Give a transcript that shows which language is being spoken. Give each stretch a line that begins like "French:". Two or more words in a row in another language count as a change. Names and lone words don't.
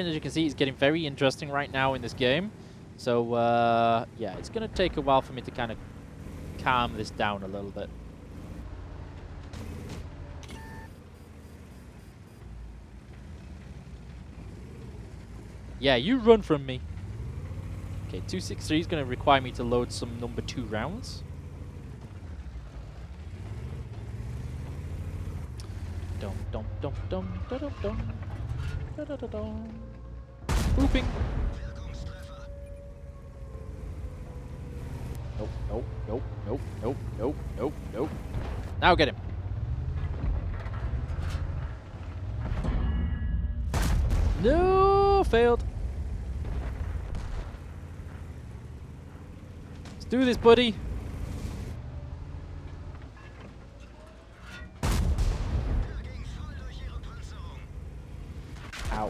English: As you can see, it's getting very interesting right now in this game. So, yeah, it's going to take a while for me to kind of calm this down a little bit. Yeah, you run from me. Okay, 263 is going to require me to load some number 2 rounds. Dum dum dum dum dum dum dum da da da dum. Booping. Nope, nope, nope, nope, nope, nope, nope, nope. Now get him. No, failed. Let's do this, buddy. Ow.